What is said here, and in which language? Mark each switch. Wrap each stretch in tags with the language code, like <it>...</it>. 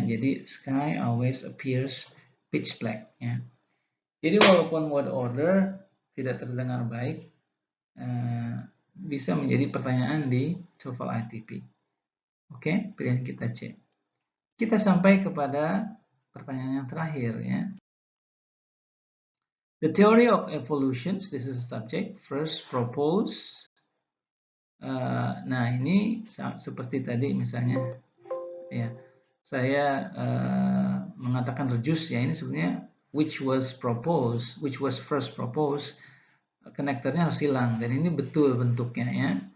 <id>Jadi</id> <en>sky always appears pitch black, ya.</en> <id>Jadi walaupun word order tidak terdengar baik, bisa menjadi pertanyaan di TOEFL ITP. Oke, pilihan kita C. Kita sampai kepada pertanyaan yang terakhir, ya.</id> <en>The theory of evolution, this is a subject, first proposed.</en> <id>Nah, ini seperti tadi misalnya, ya, saya mengatakan reduce, ya, ini sebenarnya</id> <en>which was first proposed,</en> <id>konektornya harus hilang, dan ini betul bentuknya, ya.</id>